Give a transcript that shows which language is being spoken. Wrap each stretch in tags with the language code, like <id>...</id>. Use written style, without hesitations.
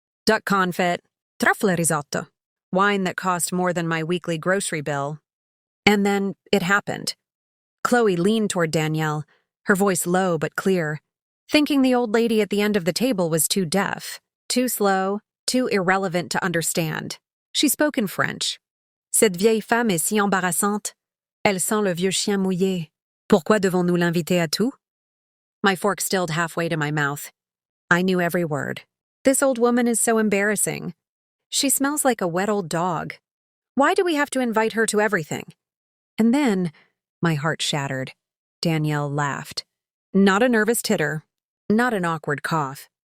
<en>Duck confit, truffle risotto, wine that cost more than my weekly grocery bill. And then it happened. Chloe leaned toward Danielle, her voice low but clear, thinking the old lady at the end of the table was too deaf, too slow, too irrelevant to understand. She spoke in French.</en> <fr>"Cette vieille femme est si embarrassante. Elle sent le vieux chien mouillé. Pourquoi devons-nous l'inviter à tout?"</fr> <en>My fork stilled halfway to my mouth. I knew every word. This old woman is so embarrassing. She smells like a wet old dog. Why do we have to invite her to everything? And then, my heart shattered. Danielle laughed. Not a nervous titter, not an awkward cough.</en>